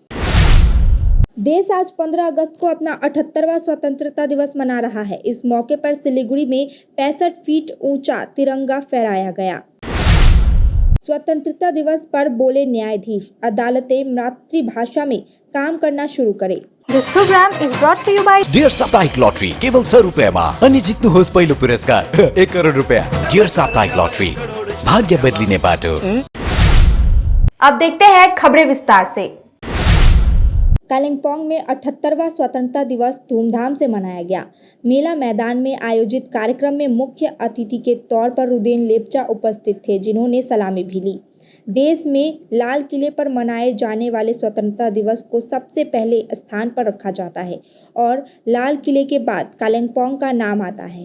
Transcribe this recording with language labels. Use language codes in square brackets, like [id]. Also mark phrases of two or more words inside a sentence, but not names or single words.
[hi] देश आज 15 अगस्त को अपना 78वां स्वतंत्रता दिवस मना रहा है। इस मौके पर सिलीगुड़ी में 65 फीट ऊंचा तिरंगा फहराया गया। स्वतंत्रता दिवस पर बोले न्यायाधीश, अदालतें मातृभाषा में काम करना शुरू करें। [en] This program is brought to you by [ne] डियर साप्ताहिक लॉटरी केवल 100 रुपयामा अनि जित्नुहोस् पहिलो पुरस्कार 1 करोड रुपया। डियर साप्ताहिक लॉटरी, भाग्य बदलिने बाटो। [hi] अब देखते हैं खबरें विस्तार से। कालिम्पोंग में 78वां स्वतंत्रता दिवस धूमधाम से मनाया गया। मेला मैदान में आयोजित कार्यक्रम में मुख्य अतिथि के तौर पर रुदेन लेप्चा उपस्थित थे, जिन्होंने सलामी भी ली। देश में लाल किले पर मनाए जाने वाले स्वतंत्रता दिवस को सबसे पहले स्थान पर रखा जाता है और लाल किले के बाद कालिम्पोंग का नाम आता है।